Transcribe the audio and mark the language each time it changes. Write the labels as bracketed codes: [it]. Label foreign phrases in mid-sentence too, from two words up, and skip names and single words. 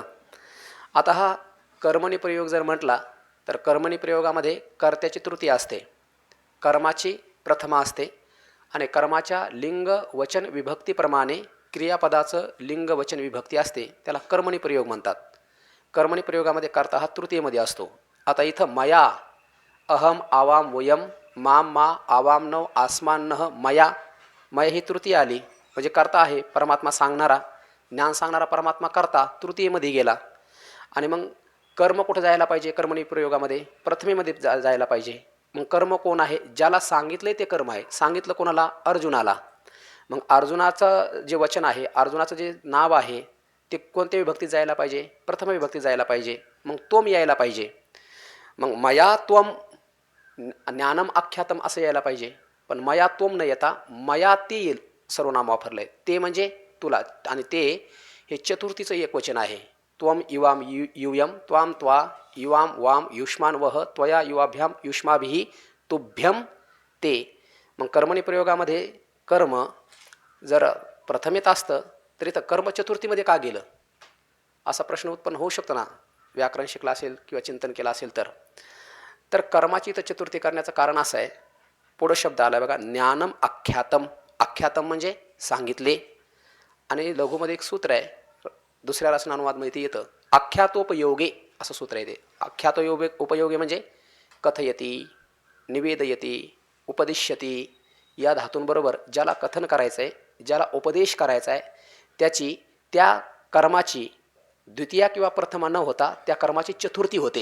[mr] आता हा कर्मणी प्रयोग जर म्हटला तर कर्मणी प्रयोगामध्ये कर्त्याची तृतीय असते, कर्माची प्रथमा असते. आणि कर्माच्या लिंग वचन विभक्तीप्रमाणे क्रियापदाचं लिंग वचन विभक्ती असते, त्याला कर्मणी प्रयोग म्हणतात. कर्मणी प्रयोगामध्ये कर्ता हा तृतीयमध्ये असतो. आता इथं मया, [sa] अहम आवाम वयम, माम मा आवाम नव आसमानः मया, [mr] मय ही तृतीय आली. म्हणजे कर्ता आहे परमात्मा सांगणारा, ज्ञान सांगणारा परमात्मा कर्ता तृतीयमध्ये गेला. आणि मग कर्म कुठं जायला पाहिजे? कर्मणी प्रयोगामध्ये प्रथमेमध्ये जायला पाहिजे. मग कर्म कोण आहे? ज्याला सांगितले ते कर्म आहे. सांगितलं कोणाला? अर्जुनाला. मग अर्जुनाचं जे वचन आहे, अर्जुनाचं जे नाव आहे ते कोणत्या विभक्तीत जायला पाहिजे? प्रथम विभक्तीत जायला पाहिजे. मग तोम यायला पाहिजे. मग [sa] मया त्वम ज्ञानम आख्यातम [mr] असं यायला पाहिजे. पण [sa] मया त्वम [mr] न येता [sa] मया ते [mr] येईल सर्वनाम वापरलंय. ते म्हणजे तुला. आणि ते हे चतुर्थीचं एक वचन आहे. [sa] त्वम युवाम यूयम, त्वाम त्वा युवाम वाम युष्मान वह, त्वया युवाभ्याम युष्माभिः तुभ्यम ते. [mr] मग कर्मणी प्रयोगामध्ये कर्म जर प्रथमेत असतं तरी तर कर्म चतुर्थीमध्ये का गेलं असा प्रश्न उत्पन्न होऊ शकतो ना, व्याकरण शिकला असेल किंवा चिंतन केलं असेल तर. तर कर्माची तर चतुर्थी करण्याचं कारण असं आहे, पुढं शब्द आला बघा, [sa] ज्ञानम आख्यातम. [mr] आख्यातम म्हणजे सांगितले. आणि लघुमध्ये एक सूत्र आहे, दुसऱ्या रचनानुवादमध्ये ते येतं, आख्यातोपयोगे असं सूत्र आहे ते. आख्यातोपयोगे उपयोगे म्हणजे कथयती, निवेदयती, उपदिश्यती या धातूंबरोबर ज्याला कथन करायचं आहे, ज्याला उपदेश करायचा आहे, त्याची त्या कर्माची द्वितीया किंवा प्रथमा न होता त्या कर्माची चतुर्थी होते.